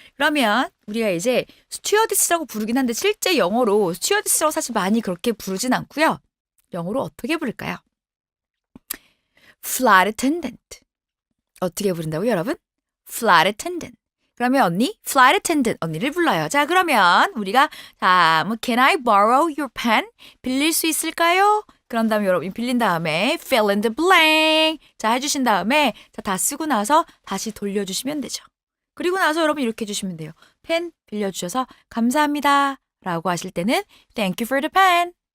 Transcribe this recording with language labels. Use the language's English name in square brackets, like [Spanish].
[Korean] 그러면 우리가 이제 스튜어디스라고 부르긴 한데 실제 영어로 스튜어디스라고 사실 많이 그렇게 부르진 않고요. 영어로 어떻게 부를까요? [English] Flight attendant. [Korean] 어떻게 부른다고요, 여러분? [English] Flight attendant. [Korean] 그러면 언니, flight attendant 언니를 불러요. 자, 그러면 우리가 [English] Can I borrow your pen? [Korean] 빌릴 수 있을까요? 그런 다음에 여러분 빌린 다음에 [English] fill in the blank. [Korean] 자, 해주신 다음에 다 쓰고 나서 다시 돌려주시면 되죠. 그리고 나서 여러분 이렇게 해주시면 돼요. 펜 빌려주셔서 감사합니다 라고 하실 때는 [English] thank you for the pen.